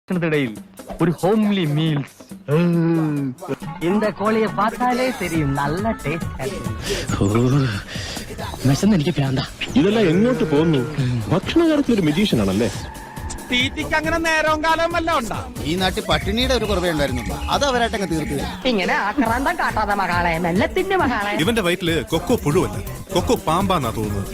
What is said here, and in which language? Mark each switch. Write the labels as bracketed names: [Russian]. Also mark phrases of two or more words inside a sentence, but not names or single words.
[Malayalam] ഭക്ഷണത്തിനിടയിൽ ഒരു [English] homely meals. [Tamil] இந்த கோழியை பார்த்தாலே தெரியும் நல்ல டேஸ்ட். [Malayalam] എനിക്ക് പ്രാന്താ. ഇതെല്ലാം എങ്ങോട്ട് പോകുന്നു? ഭക്ഷണ കാര്യത്തിൽ ഒരു മെജീഷ്യൻ ആണല്ലേ? തീറ്റിക്ക് അങ്ങനെ നേരവും കാലവും വല്ല ഉണ്ടാ? ഈ നാട്ടിൽ പട്ടിണിയുടെ ഒരു കുറവേ ഉണ്ടായിരുന്നുള്ളൂ, അത് അവരായിട്ടങ്ങ് തീർത്തു. ഇങ്ങനെ ആക്രാന്തം കാട്ടാതെ മകളെ, മെല്ലത്തിന്റെ മകളെ. ഇവന്റെ വയറ്റില് കൊക്കോ പുഴുവല്ല, കൊക്കോ പാമ്പാന്നാ തോന്നുന്നത്.